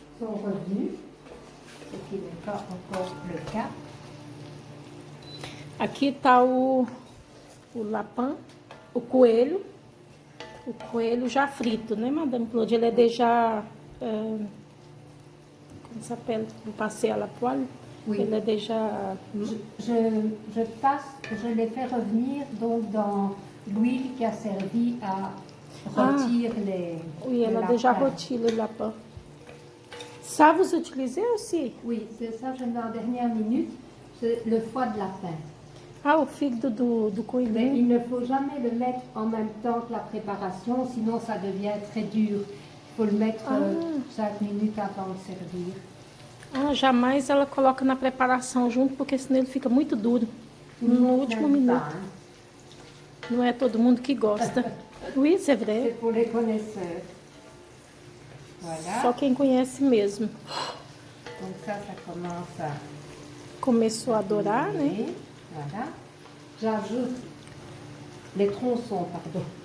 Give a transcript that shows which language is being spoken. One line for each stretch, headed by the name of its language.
French: sont revenus, ce qui n'est pas encore le cas.
Portuguese: Aqui está o lapin, o coelho. O coelho já frito, né, Madame Claude? Ele é
French: déjà... comment ça s'appelle? Vous passez à la poêle? Oui. Il est déjà... Je les fais revenir donc dans l'huile qui a servi à rôtir Oui, elle a déjà rôti le lapin. Ça, vous utilisez aussi? Oui, c'est ça, je mets en dernière minute, c'est le foie de lapin.
Portuguese: Ah, o fígado do
French: Mais
Portuguese: coelhinho.
French: il ne faut jamais le mettre en même temps que la préparation, sinon ça devient très dur. Il faut le mettre 5 minutes avant de servir.
Portuguese: Ah, jamais ela coloca na preparação junto, porque senão ele fica muito duro. No último minuto. Não é todo mundo que gosta.
French: Oui, c'est vrai. C'est pour les connaisseurs. Voilà.
Portuguese: Só quem conhece mesmo.
French: Donc ça commence à...
Portuguese: Começou a adorar, né?
French: Voilà. J'ajoute les tronçons, pardon.